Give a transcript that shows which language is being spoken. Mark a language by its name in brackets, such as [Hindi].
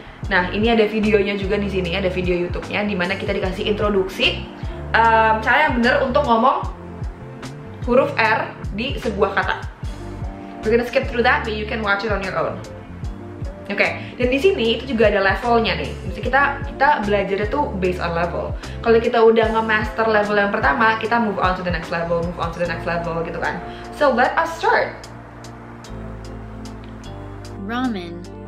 [Indonesian] Nah, ini ada videonya juga di sini, ada video YouTube-nya di mana kita dikasih introduksi cara yang benar untuk ngomong huruf R di sebuah kata. [English] We're gonna skip through that, but you can watch it on your own. [Indonesian] Oke, dan di sini itu juga ada levelnya nih. Kita belajarnya tuh [English] based on level. [Indonesian] Kalau kita udah nge-master level yang pertama, kita [English] move on to the next level, move on to the next level [Indonesian] gitu kan. [English] So let us start. Ramen.